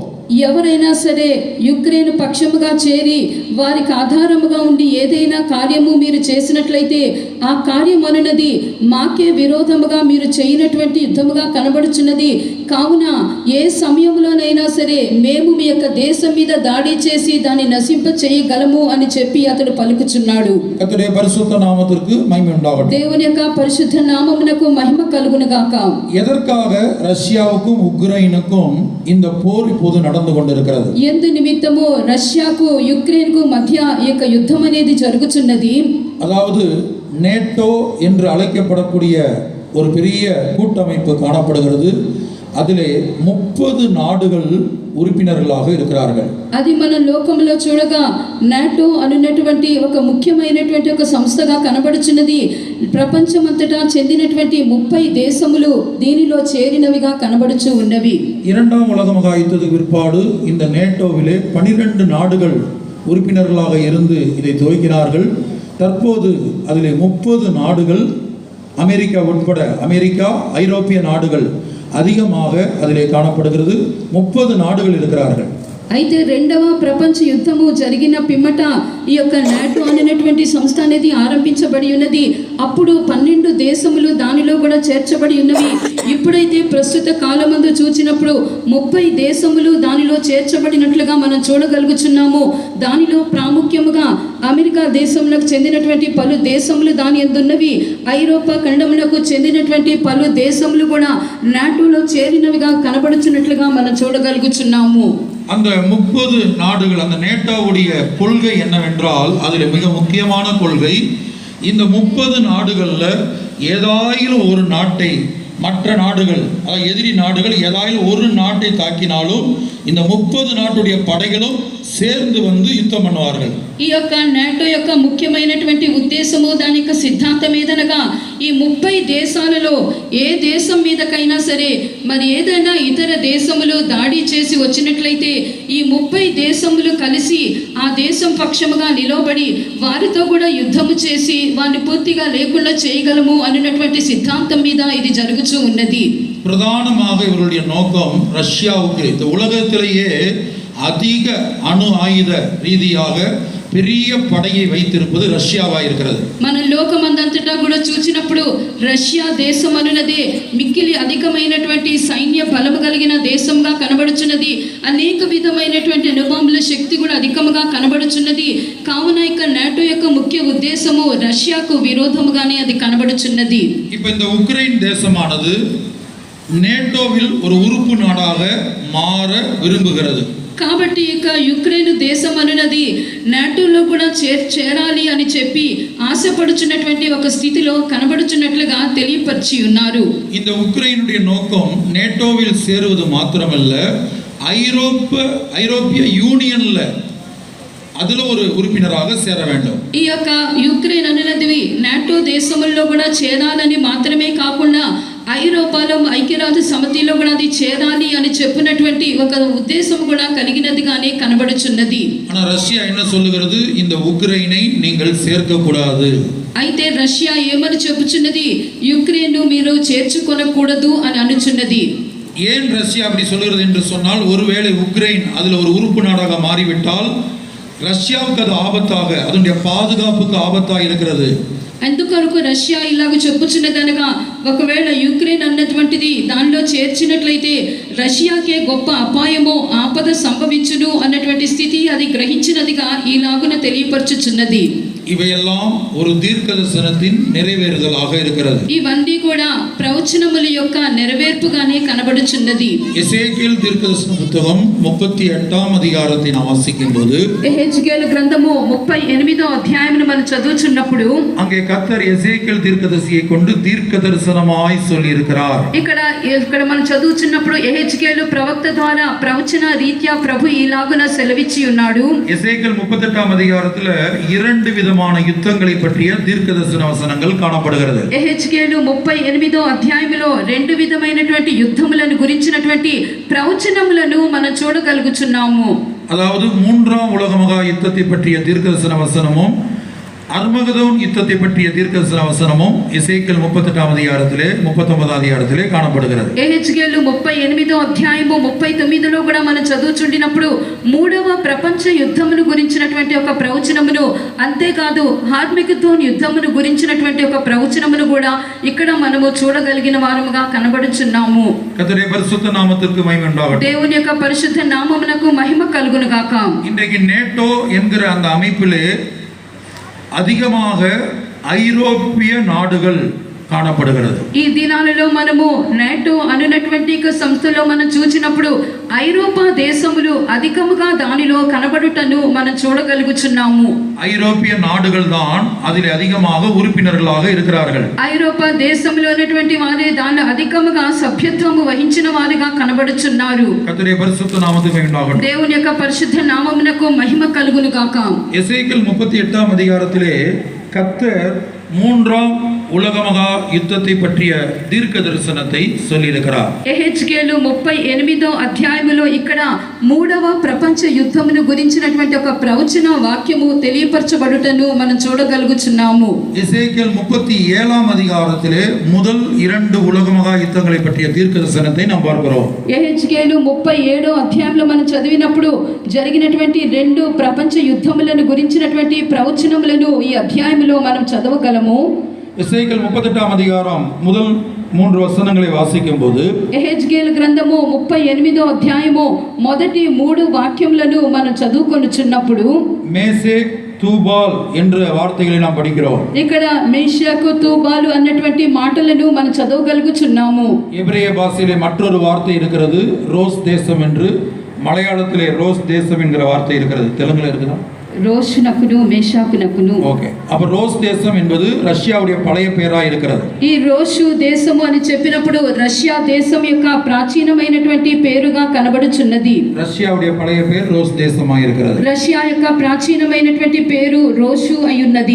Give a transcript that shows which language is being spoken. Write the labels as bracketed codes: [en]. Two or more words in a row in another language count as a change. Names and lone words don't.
[te] ఎవరైనా సరే యుక్రెయిన్ పక్షముగా చేరి వారికి ఆధారముగా ఉండి ఏదైనా కార్యము మీరు చేసినట్లయితే ఆ కార్యం అనున్నది మాకే విరోధముగా మీరు చేయనటువంటి యుద్ధముగా కనబడుచున్నది. కావున ఏ సమయంలోనైనా సరే మేము మీ యొక్క దేశం మీద దాడి చేసి దాన్ని నశింప చేయగలము అని చెప్పి అతడు పలుకుచున్నాడు. [ta] கர்த்தருடைய பரிசுத்த நாமத்திற்கு மகிமை உண்டாகட்டும். [te] దేవుని యొక్క పరిశుద్ధ నామమునకు మహిమ కలుగును గాక. [ta] எதற்காக ரஷ்யாவுக்கும் உக்ரைனுக்கும் இந்த போர் இப்போது நடந்து கொண்டிருக்கிறது? [te] ఎందు నిమిత్తము రష్యాకు యుక్రెయిన్కు మధ్య ఈ యొక్క యుద్ధం అనేది జరుగుచున్నది. [ta] அதாவது நேட்டோ என்று அழைக்கப்படக்கூடிய ஒரு பெரிய கூட்டமைப்பு காணப்படுகிறது. அதிலே 30 நாடுகள் ఉరిపినరులాగా இருக்கிறார்கள். [te] అది మన లోకంలో చూడగా నాటో అనున్నటువంటి ఒక ముఖ్యమైనటువంటి ఒక సంస్థగా కనబడుచున్నది. ప్రపంచమంతటా చెందినటువంటి 30 దేశములు దీనిలో చేరినవిగా కనబడుచు ఉన్నవి. [ta] இரண்டாம் உலக மகா யுத்தத்துக்கு பிற்பாடு இந்த நேட்டோவிலே 12 நாடுகள் உறுப்பினர்களாக இருந்து இதை துவக்கினார்கள். தற்போது அதிலே 30 நாடுகள், அமெரிக்கா உட்பட, அமெரிக்கா, ஐரோப்பிய நாடுகள் அதிகமாக அதிலே காணப்படுகிறது. 30 நாடுகள் இருக்கிறார்கள். [te] అయితే రెండవ ప్రపంచ యుద్ధము జరిగిన పిమ్మట ఈ యొక్క నాటో అనేటువంటి సంస్థ అనేది ఆరంభించబడి ఉన్నది. అప్పుడు 12 దేశములు దానిలో కూడా చేర్చబడి ఉన్నవి. ఇప్పుడైతే ప్రస్తుత కాలమందు చూచినప్పుడు 30 దేశములు దానిలో చేర్చబడినట్లుగా మనం చూడగలుగుచున్నాము. దానిలో ప్రాముఖ్యముగా అమెరికా దేశములకు చెందినటువంటి పలు దేశములు దాని యందున్నవి. ఐరోపా ఖండములకు చెందినటువంటి పలు దేశములు కూడా నాటోలో చేరినవిగా కనబడుచున్నట్లుగా మనం చూడగలుగుచున్నాము. [ta] அந்த 30 நாடுகள், அந்த நேட்டோவுடைய கொள்கை என்னவென்றால், அதில் மிக முக்கியமான கொள்கை, இந்த 30 நாடுகளில் ஏதாயிலும் ஒரு நாட்டை மற்ற நாடுகள், அதாவது எதிரி நாடுகள் ஏதாயிலும் ஒரு நாட்டை தாக்கினாலும் இந்த 30 நாட்டுடைய படைகளும் சேர்ந்து வந்து யுத்தம் பண்ணுவார்கள். [te] ఈ యొక్క నాటో యొక్క ముఖ్యమైనటువంటి ఉద్దేశము, దాని యొక్క సిద్ధాంతం ఏదనగా ఈ 30 దేశాలలో ఏ దేశం మీదకైనా సరే మరి ఏదైనా ఇతర దేశములు దాడి చేసి వచ్చినట్లయితే ఈ 30 దేశములు కలిసి ఆ దేశం పక్షముగా నిలబడి వారితో కూడా యుద్ధము చేసి వారిని పూర్తిగా లేకుండా చేయగలము అన్నటువంటి సిద్ధాంతం మీద ఇది జరుగుతూ ఉన్నది. [ta] பிரதானமாக இவருடைய நோக்கம் ரஷ்யாவுக்கு இந்த உலகத்திலேயே அதிக அணு ஆயுத ரீதியாக பெரிய படையை வைத்திருப்பது ரஷ்யாவா இருக்கிறது. [te] మన లోకమందంతటా కూడా చూచినప్పుడు రష్యా దేశం అనున్నదే మిక్కిలి అధికమైనటువంటి సైన్య బలము కలిగిన దేశంగా కనబడుచున్నది. అనేక విధమైనటువంటి అణుబాంబుల శక్తి కూడా అధికముగా కనబడుచున్నది. కావున ఇక నాటో యొక్క ముఖ్య ఉద్దేశము రష్యాకు విరోధముగానే అది కనబడుచున్నది. [ta] இப்போ இந்த உக்ரைன் தேசமானது நேட்டோவில் ஒரு உறுப்பு நாடாக மாற விரும்புகிறது. [te] కాబట్టి ఇక యుక్రెయిన్ దేశం అనున్నది నాటోలో కూడా చేరాలి అని చెప్పి ఆశపడుచున్నటువంటి ఒక స్థితిలో కనబడుచున్నట్లుగా తెలియపరిచి ఉన్నారు. [ta] இந்த உக்ரைனுடைய நோக்கம் நேட்டோவில் சேருவது மாத்திரமல்ல, ஐரோப்பிய யூனியன்ல அதுல ஒரு உறுப்பினராக சேர வேண்டும். [te] ఈ యొక్క యుక్రెయిన్ అనున్నది నాటో దేశముల్లో కూడా చేరాలని మాత్రమే కాకుండా ఐరోపాలో ఐక్యరాజ్య సమితిలో కూడా అది చేరాలి అని చెప్పినటువంటి ఒక ఉద్దేశం కూడా కలిగినదిగానే కనబడుచున్నది. [ta] ஆனா ரஷ்யா என்ன சொல்லுகிறது? இந்த உக்ரைனை நீங்கள் சேர்க்க கூடாது. [te] అయితే రష్యా ఏమని చెప్పుచున్నది? యుక్రెయిన్ మీరు చేర్చుకొనకూడదు అని అనుచున్నది. [ta] ஏன் ரஷ்யா அப்படி சொல்லுகிறது என்று சொன்னால், ஒருவேளை உக்ரைன் அதில் ஒரு உறுப்பு நாடாக மாறிவிட்டால் ரஷ்யாவுக்கு அது ஆபத்தாக, அதனுடைய பாதுகாப்புக்கு ஆபத்தாக இருக்கிறது. [te] అందుకొరకు రష్యా ఇలాగ చెప్పుచున్నదనగా ఒకవేళ యుక్రెయిన్ అన్నటువంటిది దానిలో చేర్చినట్లయితే రష్యాకే గొప్ప అపాయమో ఆపద సంభవించును అన్నటువంటి స్థితి అది గ్రహించినదిగా ఈలాగున తెలియపరచుచున్నది. [ta] இவையெல்லாம் ஒரு தீர்க்கதரிசனத்தின் நிறைவேறுதலாக இருக்கிறது. [te] ఇవన్నీ కూడా ప్రవచనముల యొక్క నెరవేర్పుగానే కనబడుచున్నది. [ta] எசேக்கியேல் தீர்க்கதரிசன புத்தகம் 38ஆம் அதிகாரத்தை நாம் வாசிக்கும்போது, [te] యెహెజ్కేలు గ్రంథము 38వ అధ్యాయమును మనం చదువుచున్నప్పుడు [ta] அங்கே கர்த்தர் எசேக்கியேல் தீர்க்கதரிசியை கொண்டு தீர்க்க தரிசனமாய் சொல்லி இருக்கிறார். [te] ఇక్కడ మనం చదువుచున్నప్పుడు యెహెజ్కేలు ప్రవక్త ద్వారా ప్రవచన రీత్యా ప్రభు ఈలాగున సెలవిచ్చి ఉన్నాడు. [ta] எசேக்கியேல் 38ஆம் அதிகாரத்துல இரண்டு விதமான யுத்தங்களை பற்றிய தீர்க்கதரிசன வசனங்கள் காணப்படுகிறது. [te] యెహెజ్కేలు 38వ అధ్యాయములో రెండు విధమైనటువంటి యుద్ధములను గురించినటువంటి ప్రవచనములను మనం చూడగలుగుచున్నాము. [ta] அதாவது மூன்றாம் உலக மகா யுத்தத்தை பற்றிய தீர்க்கதரிசன வசனமும் அர்மகதோன் யுத்தத்தை பற்றிய தீர்க்கதரிசன வசனமும் எசேக்கியேல் 38 அதிகாரத்திலே 39 அதிகாரத்திலே కాణப்படுகிறது. [te] యెహెజ్కేలు 38వ అధ్యాయము 39లో కూడా మనం చదువుచుండినప్పుడు మూడవ ప్రపంచ యుద్ధమును గురించినటువంటి ఒక ప్రవచనమును, అంతేకాదు హార్మగెదోన్ యుద్ధమును గురించినటువంటి ఒక ప్రవచనమును కూడా ఇక్కడ మనము చూడగలిగిన వారముగా కనబడుచున్నాము. [ta] கர்த்தருடைய பரிசுத்த நாமத்திற்கு மகிமை உண்டாகட்டும். [te] దేవుని యొక్క పరిశుద్ధ నామమునకు మహిమ కలుగును గాక. [ta] இன்றைக்கு நேட்டோ என்கிற அந்த அமைப்பிலே அதிகமாக ஐரோப்பிய நாடுகள் కాణப்படுகிறது. [te] ఈ దినాలలో మనము నాటో అనునటువంటి సంస్థలో మనం చూచినప్పుడు ఐరోపా దేశములు అధికముగా దానిలో కనబడుటను మనం చూడగలుగుచున్నాము. [ta] ஐரோப்பிய நாடுகள் தான் அதில் அதிகமாக உறுப்பினர்களாக இருக்கிறார்கள். [te] ఐరోపా దేశంలో ఉన్నటువంటి వారే దానిలో అధికముగా సభ్యత్వము వహించిన వారిగా కనబడుచున్నారు. [ta] கர்த்தருடைய பரிசுத்த நாமத்துக்கு மகிமை உண்டாகட்டும். [te] దేవుని యొక్క పరిశుద్ధ నామమునకు మహిమ కలుగును గాక. [ta] எசேக்கியேல் 38 அதிகாரத்திலே கர்த்தர் மூன்றாம் உலக மகா யுத்தத்தை பற்றிய தீர்க்க தரிசனத்தை சொல்லியிருக்கிறார். [te] యెహెజ్కేలు 38వ అధ్యాయములో ఇక్కడ మూడవ ప్రపంచ యుద్ధమును గురించినటువంటి ఒక ప్రవచన వాక్యము తెలియపరచబడుటను మనం చూడగలుగుచున్నాము. [ta] எசேக்கியேல் 37 அதிகாரத்திலே முதல் 2 உலக மகா யுத்தங்களை பற்றிய தீர்க்க தரிசனத்தை நாம் பார்க்கிறோம். [te] యెహెజ్కేలు 37వ అధ్యాయంలో మనం చదివినప్పుడు జరిగినటువంటి 2 ప్రపంచ యుద్ధములను గురించినటువంటి ప్రవచనములను ఈ అధ్యాయములో మనం చదవగలము. [ta] எசேக்கியேல் 38 அதிகாரம் முதல் 3 வசனங்களை வாசிக்கும் போது [te] యెహెజ్కేలు గ్రంథము 38వ అధ్యాయము మొదటి 3 వాక్యములను మనం చదువుకొనుచున్నప్పుడు [ta] மேசேக் தூபால் என்ற வார்த்தைகளை நாம் படிக்கிறோம். [te] ఇక్కడ మేషాకు తూబాలు అన్నటువంటి మాటలను మనం చదవగలుగుచున్నాము. [ta] எபிரேய பாஷையிலே மற்றொரு வார்த்தை இருக்கிறது, ரோஸ் தேசம் என்று. மலையாளத்திலே ரோஸ் தேசம் என்கிற வார்த்தை இருக்கிறது. தெலுங்குல இருக்குதா? [te] రోషునకును మేషాకునకును. [ta] ஓகே. அப்ப ரோஸ் தேசம் என்பது ரஷ்யாவுடைய பழைய பெயரா இருக்கிறது. [te] ఈ రోషు దేశము అని చెప్పినప్పుడు రష్యా దేశం యొక్క ప్రాచీనమైనటువంటి పేరుగా కనబడుచున్నది. [ta] ரஷ்யாவுடைய பழைய பெயர் ரோஸ் தேசமா இருக்கிறது. [te] రష్యా యొక్క ప్రాచీనమైనటువంటి పేరు రోషు అయ్యున్నది.